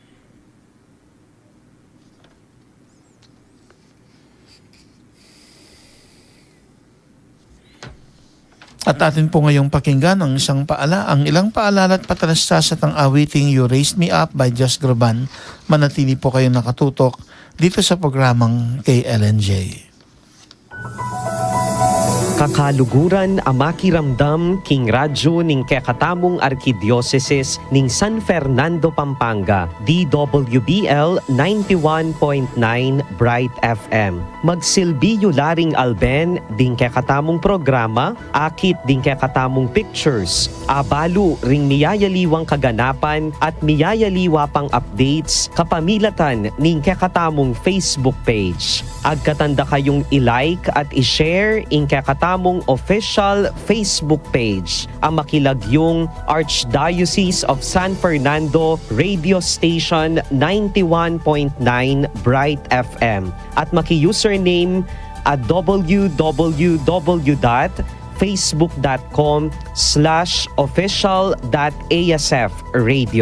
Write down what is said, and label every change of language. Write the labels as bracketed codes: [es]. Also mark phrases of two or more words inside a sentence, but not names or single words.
[tl] At atin po ngayong pakinggan ang ilang paalala at patalastas at ang awiting You Raised Me Up by Just Groban. Manatili po kayong nakatutok dito sa programang KLNJ. [pam] Kakaluguran amakiramdam king radyo ning kakatamong arkidioceses ning San Fernando, Pampanga, DWBL 91.9 Bright FM. Magsilbiyo laring alben ding kakatamong programa, akit ding kakatamong pictures, abalo ring miyayaliwang kaganapan at miyayaliwa pang updates kapamilatan ning kakatamong [en] Facebook page. [pam] Agkatanda kayong i-like at i-share ing kakatamong [en] official Facebook page, [pam] ang makilagyong Archdiocese of San Fernando Radio Station 91.9 Bright FM at maki-username at www.facebook.com/official.asfradio.